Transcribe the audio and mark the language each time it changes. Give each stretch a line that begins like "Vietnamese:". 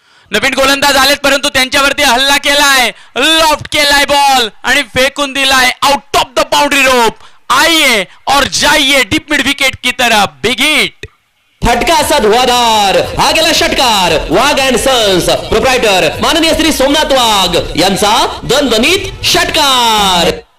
Marathi: नवीन गोलंदाज आलेत, परंतु त्यांच्यावरती हल्ला केलाय, लॉफ्ट केलाय बॉल आणि फेकून दिलाय
English: Out of the boundary rope.
Hindi: आइए और जाइए डीप मिड विकेट की तरफ.
English: big hit,
Marathi: फटका असा धुवाधार, हा गेला षटकार. वाघ अँड सन्स प्रोप्रायटर माननीय श्री सोमनाथ वाघ यांचा दणदणीत षटकार.